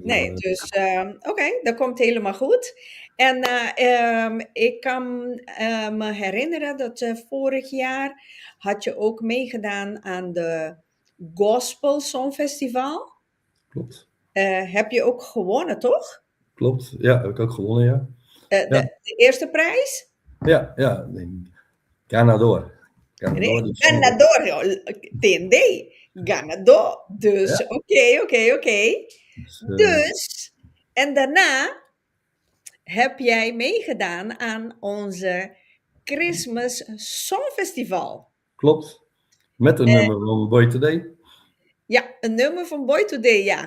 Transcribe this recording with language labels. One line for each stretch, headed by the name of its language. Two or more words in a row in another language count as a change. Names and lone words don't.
Dutch: Nee, dus oké, dat komt helemaal goed. En ik kan me herinneren dat vorig jaar had je ook meegedaan aan de Gospel Songfestival. klopt. Heb je ook gewonnen, toch? Klopt. Ja, heb ik ook gewonnen, ja. Ja, De eerste prijs? ja.
Spanish: Ganador. Ganador,
Dutch: Nee, dus,
Spanish: ganador, TND, ganador.
Dutch: Dus ja. oké. Dus, Dus, en daarna heb jij meegedaan aan onze Christmas Songfestival. klopt. Met een Eh, nummer van Boy Today. ja, een nummer van Boy Today, ja.